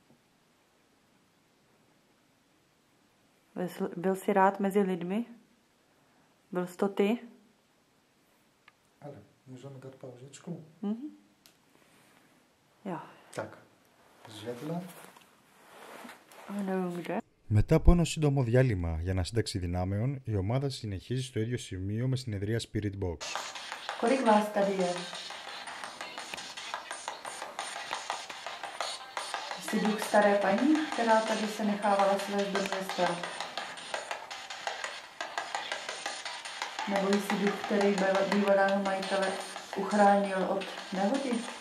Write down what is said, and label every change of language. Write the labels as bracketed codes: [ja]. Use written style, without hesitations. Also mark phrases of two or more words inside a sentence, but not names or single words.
[cs] Byl jsi rád mezi lidmi? Byl jsi to ty? Ale můžeme dát pauzičku? Mhm. Jo. Tak, světla. Ale nevím kde. [el] Μετά από ένα σύντομο διάλειμμα για ανασύνταξη δυνάμεων, η ομάδα συνεχίζει στο ίδιο σημείο με συνεδρία Spirit Box. [cs] Kolik vás tady je? Jsi duch staré paní, která tady se nechávala svést do města? Nebo jsi duch, který bývalého majitele uchránil od nehody?